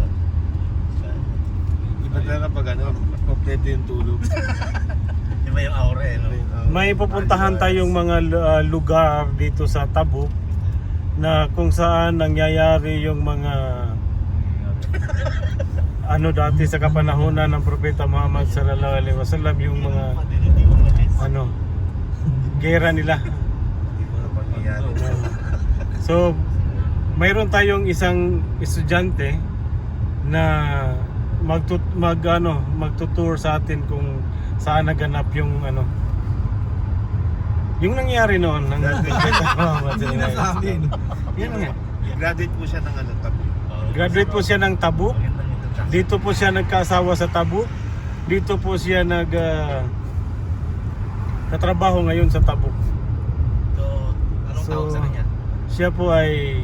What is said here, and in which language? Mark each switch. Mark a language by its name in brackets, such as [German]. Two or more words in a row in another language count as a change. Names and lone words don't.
[Filipino] Iba talaga pag ano, kompleto yung tulog. Iba yung aura eh, no? May pupuntahan tayong mga lugar dito sa Tabuk na kung saan nangyayari yung mga ano dati sa kapanahonan ng Propeta Muhammad [Arabic] صلى الله عليه وسلم, [Filipino] yung mga ano gera nila. Hindi mo na pangyayari. So mayroon tayong isang estudyante na magtutour sa atin kung saan naganap yung ano yung nangyari noon ng Propeta Muhammad [Arabic] صلى الله عليه وسلم. [Filipino] Yan nga. Graduate po siya ng ano, Tabuk. Graduate po siya ng Tabuk. Dito po siya nagkaasawa sa Tabuk. Dito po siya katrabaho ngayon sa Tabuk. So, anong tawag sa kanya? Siya po ay